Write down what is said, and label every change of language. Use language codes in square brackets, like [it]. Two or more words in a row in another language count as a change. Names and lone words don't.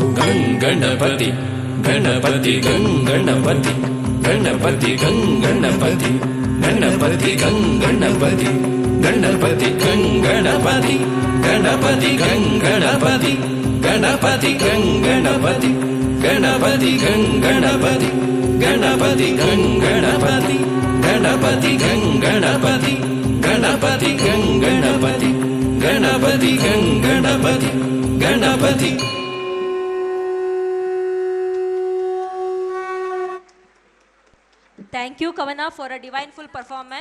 [sa] ಗಂಗಣಪತಿ ಗಣಪತಿ ಗಂಗಣಪತಿ ಗಣಪತಿ ಗಂಗಣಪತಿ ಗಣಪತಿ ಗಂಗಣಪತಿ ಗಣಪತಿ ಗಂಗಣಪತಿ ಗಣಪತಿ ಗಂಗಣಪತಿ ಗಣಪತಿ ಗಂಗಣಪತಿ ಗಣಪತಿ ಗಂಗಣಪತಿ ಗಣಪತಿ ಗಂಗಣಪತಿ ಗಣಪತಿ ಗಂಗಣಪತಿ ಗಣಪತಿ ಗಂಗಣಪತಿ ಗಣಪತಿ ಗಂಗಣಪತಿ ಗಣಪತಿ. [en] Thank you, Kavana, for a divine full performance.